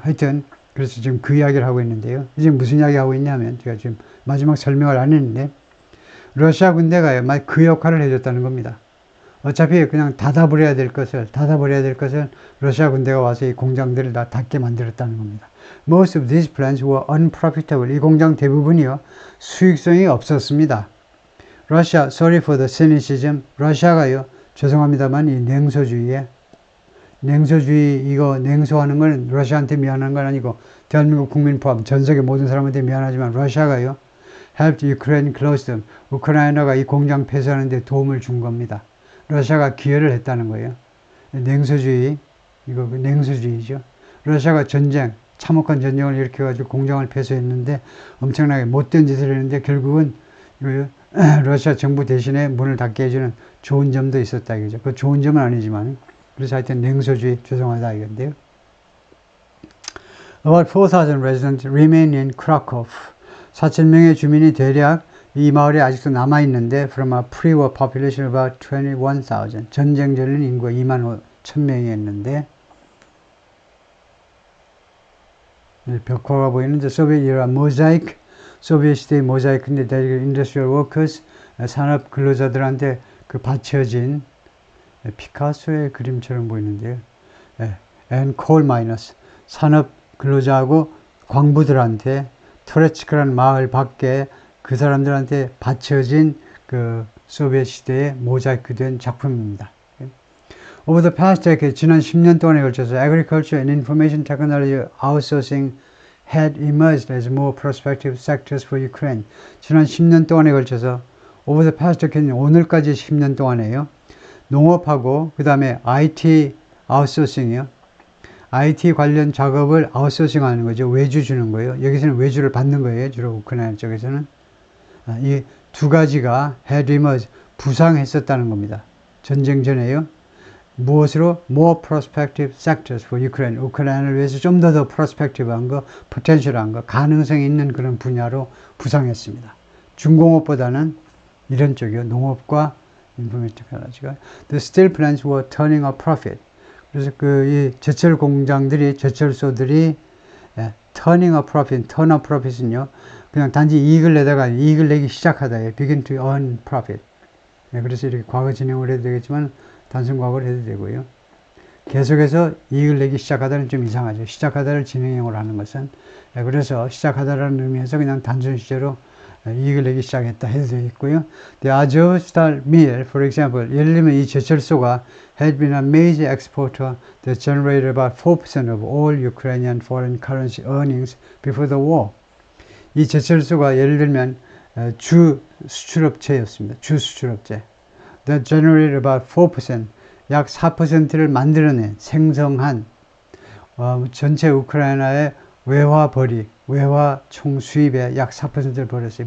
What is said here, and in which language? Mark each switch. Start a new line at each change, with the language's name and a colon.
Korean: 하여튼 그래서 지금 그 이야기를 하고 있는데요. 이제 무슨 이야기 하고 있냐면 제가 지금 마지막 설명을 안 했는데 러시아 군대가 그 역할을 해줬다는 겁니다. 어차피 그냥 닫아버려야 될 것을 러시아 군대가 와서 이 공장들을 다 닫게 만들었다는 겁니다.
English: Most of these plants were unprofitable.
Korean: 이 공장 대부분이요 수익성이 없었습니다.
English: Russia, sorry for the cynicism.
Korean: 러시아가요 죄송합니다만 이 냉소주의 이거 냉소하는 건 러시아한테 미안한 건 아니고 대한민국 국민 포함 전 세계 모든 사람한테 미안하지만 러시아가요
English: helped Ukraine close them.
Korean: 우크라이나가 이 공장 폐쇄하는 데 도움을 준 겁니다. 러시아가 기여를 했다는 거예요. 냉소주의, 이거 냉소주의죠. 러시아가 참혹한 전쟁을 일으켜가지고 공장을 폐쇄했는데 엄청나게 못된 짓을 했는데 결국은 러시아 정부 대신에 문을 닫게 해주는 좋은 점도 있었다 이거죠. 그 좋은 점은 아니지만 그래서 하여튼 냉소주의 죄송하다 이건데요.
English: About 4,000 residents remain in Krakow.
Korean: 4,000명의 주민이 대략 이 마을에 아직도 남아있는데
English: from a pre-war population of about 21,000.
Korean: 전쟁 전인 인구가 25,000명이었는데 벽화가 보이는데 소비에트 era 모자이크 소비에트 시대의 모자이크인데 대략
English: industrial workers
Korean: 산업 근로자들한테 그 받쳐진 피카소의 그림처럼 보이는데요.
English: and coal miners
Korean: 산업 근로자하고 광부들한테 토레츠크라는 마을 밖에 그 사람들한테 받쳐진 그 소비에트 시대의 모자이크된 작품입니다.
English: Over the past decade,
Korean: 지난 10년 동안에 걸쳐서
English: agriculture and information technology outsourcing had emerged as more prospective sectors for Ukraine.
Korean: 지난 10년 동안에 걸쳐서
English: over the past decade,
Korean: 오늘까지 10년 동안에요. 농업하고 그 다음에 IT 아웃소싱이요. IT 관련 작업을 아웃소싱하는 거죠. 외주 주는 거예요. 여기서는 외주를 받는 거예요. 주로 우크라이나 쪽에서는. 이 두 가지가 had emerged, 부상했었다는 겁니다. 전쟁 전에요. 무엇으로?
English: More prospective sectors for Ukraine.
Korean: 우크라이나를 위해서 좀 더 prospective한 거, potential한 거, 가능성이 있는 그런 분야로 부상했습니다. 중공업보다는 이런 쪽이요. 농업과 information technology가.
English: The steel plants were turning a profit.
Korean: 그래서 이 제철 공장들이, 제철소들이
English: turning a profit, turn a profit
Korean: 은요. 그냥 단지 이익을 내다가 이익을 내기 시작하다.
English: begin to earn profit.
Korean: 그래서 이렇게 과거 진행을 해도 되겠지만 단순 과거를 해도 되고요. 계속해서 이익을 내기 시작하다는 좀 이상하죠. 시작하다를 진행형으로 하는 것은. 그래서 시작하다라는 의미에서 그냥 단순 시제로 이익을 내기 시작했다 해도 되겠고요.
English: The Azovstal Mill, for example,
Korean: 예를 들면 이 제철소가
English: had been a major exporter that generated about 4% of all Ukrainian foreign currency earnings before the war.
Korean: 이 제철소가 예를 들면 주 수출업체였습니다. 주 수출업체.
English: That generated about 4%,
Korean: 약 4%를 만들어낸, 생성한 전체 우크라이나의 외화벌이, 외화 총 수입의 약 4%를 벌였어요.